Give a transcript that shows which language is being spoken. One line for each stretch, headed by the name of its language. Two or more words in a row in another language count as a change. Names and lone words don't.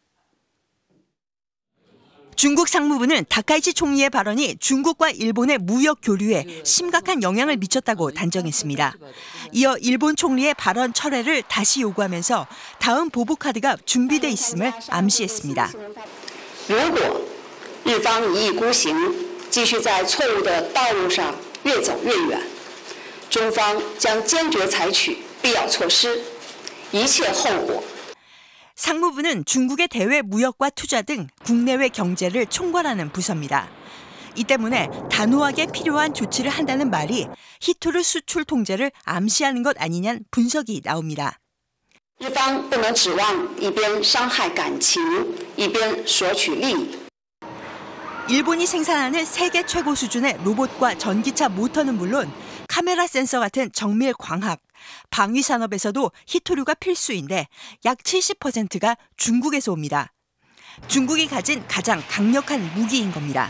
Korean: 중국 상무부는 다카이치 총리의 발언이 중국과 일본의 무역 교류에 심각한 영향을 미쳤다고 단정했습니다. 이어 일본 총리의 발언 철회를 다시 요구하면서 다음 보복 카드가 준비돼 있음을 암시했습니다.
Chinese: 如果日方一意孤行，继续在错误的道路上越走越远，中方将坚决采取必要措施，一切后果。
Korean: 상무부는 중국의 대외 무역과 투자 등 국내외 경제를 총괄하는 부서입니다. 이 때문에 단호하게 필요한 조치를 한다는 말이 히토류 수출 통제를 암시하는 것 아니냐는 분석이 나옵니다.
Chinese: 一方不能指望一边伤害感情，一边索取利益。
Korean: 일본이 생산하는 세계 최고 수준의 로봇과 전기차 모터는 물론 카메라 센서 같은 정밀 광학, 방위 산업에서도 히토류가 필수인데 약 70%가 중국에서 옵니다. 중국이 가진 가장 강력한 무기인 겁니다.